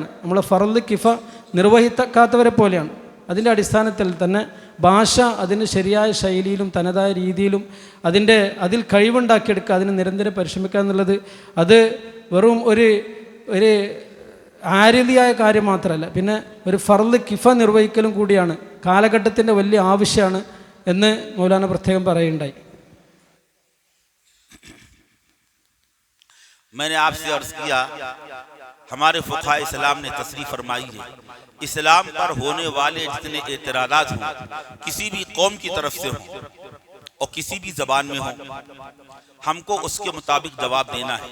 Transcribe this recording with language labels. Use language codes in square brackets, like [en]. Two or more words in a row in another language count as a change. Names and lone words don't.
[ml] നമ്മളെ [ar] فرض كفاية [ml] നിർവഹിക്കാത്തവരെ പോലെയാണ്. അതിൻ്റെ അടിസ്ഥാനത്തിൽ തന്നെ ഭാഷ അതിന് ശരിയായ ശൈലിയിലും തനതായ രീതിയിലും അതിൽ കഴിവുണ്ടാക്കിയെടുക്കുക, അതിന് നിരന്തരം പരിശ്രമിക്കുക എന്നുള്ളത് അത് വെറും ഒരു ആര്യതിയായ കാര്യം മാത്രമല്ല, പിന്നെ ഒരു [ar] فرض كفاية [ml] നിർവഹിക്കലും കൂടിയാണ്. കാലഘട്ടത്തിൻ്റെ വലിയ ആവശ്യമാണ് എന്ന് മൗലാന പ്രത്യേകം പറയുണ്ടായി. [ur] میں نے آپ سے عرض کیا، ہمارے فقہا اسلام نے تصریح فرمائی ہے، اسلام پر ہونے والے جتنے اعتراضات ہوں، کسی بھی قوم کی طرف سے ہوں اور کسی بھی زبان میں ہوں، ہم کو اس کے مطابق جواب دینا ہے.